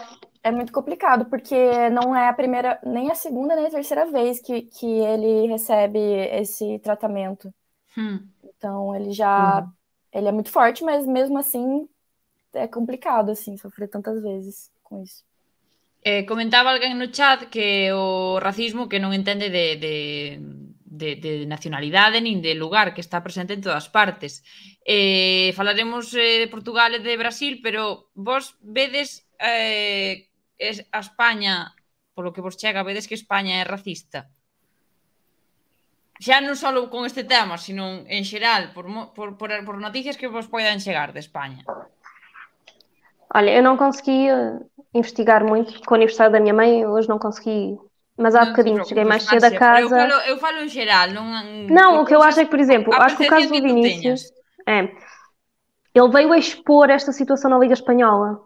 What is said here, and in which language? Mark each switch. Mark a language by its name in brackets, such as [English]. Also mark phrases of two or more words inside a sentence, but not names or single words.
[Portuguese] É muito complicado, porque não é a primeira, nem a segunda, nem a terceira vez que ele recebe esse tratamento. Então ele ele é muito forte, mas mesmo assim é complicado assim, sofrer tantas vezes com isso. [Galician] Comentaba alguén no chat que o racismo que non entende de nacionalidade nin de lugar, que está presente en todas partes. Falaremos de Portugal e de Brasil, pero vos vedes a España, polo que vos chega, vedes que España é racista? Xa non só con este tema, sino en xeral, por noticias que vos poidan chegar de España. [Portuguese] Olha, eu não consegui investigar muito com o aniversário da minha mãe, hoje não consegui, mas há bocadinho cheguei mais cedo a casa. Eu falo em geral, não, o que eu acho é que, por exemplo, acho que o caso do Vinícius ele veio a expor esta situação na Liga Espanhola.